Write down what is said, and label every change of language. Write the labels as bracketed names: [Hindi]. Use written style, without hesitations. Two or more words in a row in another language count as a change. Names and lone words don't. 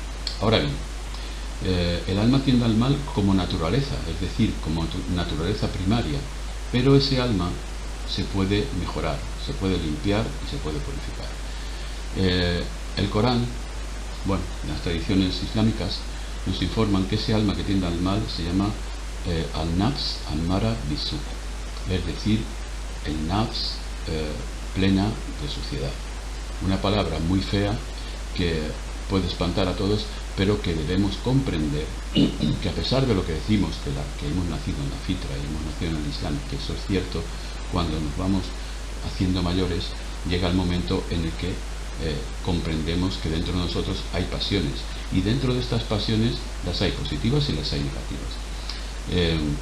[Spanish] Ahora bien, el alma tiende al mal como naturaleza, es decir, como naturaleza primaria, pero ese alma se puede mejorar, se puede limpiar y se puede purificar. El Corán, bueno, las tradiciones islámicas nos informan que ese alma que tiende al mal se llama [Arabic] النفس أمارة بالسوء, [Spanish] es decir, el nafs plena de suciedad. Una palabra muy fea que puede espantar a todos, pero que debemos comprender que a pesar de lo que decimos, que hemos nacido en la fitra y hemos nacido en el Islam, que eso es cierto, cuando nos vamos haciendo mayores, llega el momento en el que comprendemos que dentro de nosotros hay pasiones, y dentro de estas pasiones las hay positivas y las hay negativas.